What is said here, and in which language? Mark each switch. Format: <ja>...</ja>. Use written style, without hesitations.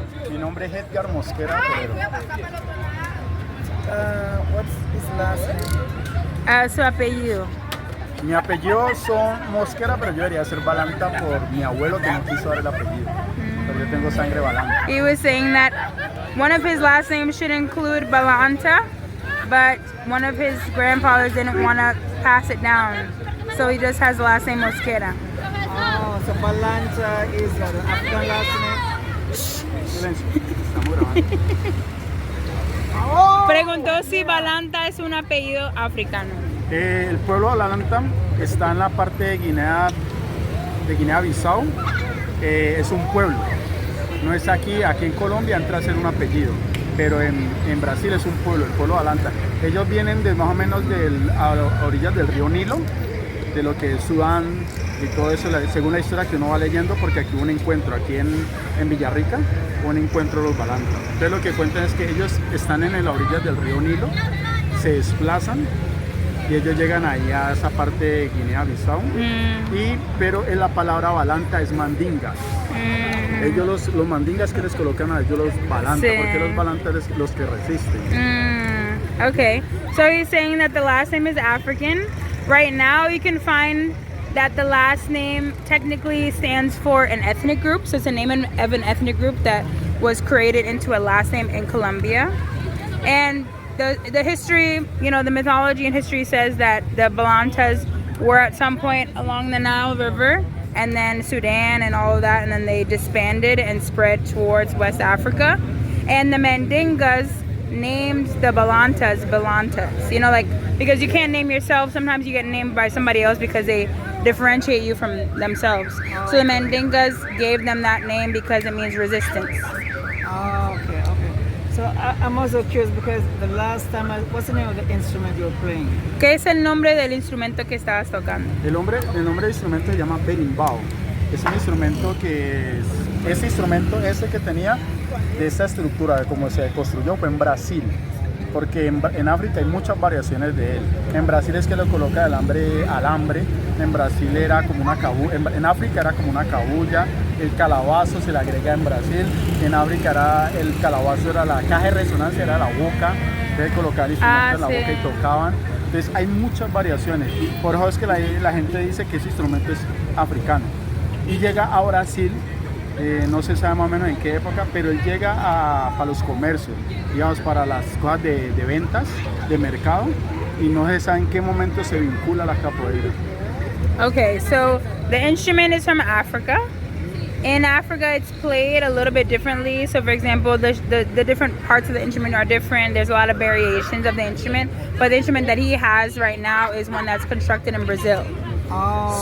<es>Mi nombre es Edgar Mosquera Pedro.</es> <en>what's his last name?</en> <es>Su apellido. Mi apellido son Mosquera, pero yo debería ser Balanta por mi abuelo que no quiso dar el apellido. Pero yo tengo sangre Balanta.</es> <en>He was saying that one of his last names should include Balanta, but one of his grandfathers didn't want to pass it down. So he just has the last name Mosquera. Oh, so Balanta is an African last name?</en> <es>Silencio, estamos grabando. Preguntó si Balanta es un apellido africano. El pueblo de Balanta está en la parte de Guinea-Bissau. Es un pueblo. No es aquí en Colombia entra a ser un apellido, pero en Brasil es un pueblo, el pueblo de Balanta. Ellos vienen de más o menos a orillas del río Nilo, de lo que es Sudán y todo eso, según la historia que uno va leyendo, porque aquí hubo un encuentro, aquí en Villarrica, un encuentro de los Balanta. Entonces lo que cuentan es que ellos están en las orillas del río Nilo, se desplazan y ellos llegan ahí a esa parte de Guinea-Bissau, pero en la palabra Balanta es mandinga. Ellos los mandingas que les colocan a ellos los Balanta, Sí. porque los Balanta es los que resisten.</es> <en>Okay, so he's saying that the last name is African. Right now you can find that the last name technically stands for an ethnic group, so it's a name of an ethnic group that was created into a last name in Colombia. And the history, you know, the mythology and history says that the Balantas were at some point along the Nile River, and then Sudan and all of that, and then they disbanded and spread towards West Africa. And the Mandingas named the Balantas Balantas, you know, like, because you can't name yourself, sometimes you get named by somebody else because they differentiate you from themselves. So the Mandingas gave them that name because it means resistance. Oh, okay. So I'm also curious because the last time, what's the name of the instrument you're playing?</en> <es>¿Qué es el nombre del instrumento que estabas tocando? El nombre del instrumento se llama berimbau. Es un instrumento que ese instrumento que tenía de esa estructura, de cómo se construyó, fue en Brasil. Porque en África hay muchas variaciones de él. En Brasil es que lo coloca de alambre. En Brasil era como una cabulla. En África era como una cabulla. El calabazo se le agrega en Brasil. En África el calabazo era la caja de resonancia, era la boca. Entonces colocar instrumentos en la boca y tocaban. Entonces hay muchas variaciones. Por eso es que la gente dice que ese instrumento es africano. Y llega a Brasil. No se sabe más o menos en qué época, pero él llega para los comercios, digamos, para las cosas de ventas, de mercado, y no se sabe en qué momento se vincula la capoeira.</es> <en>Okay, so the instrument is from Africa. In Africa, it's played a little bit differently. So, for example, the different parts of the instrument are different. There's a lot of variations of the instrument, but the instrument that he has right now is one that's constructed in Brazil. Oh.</en>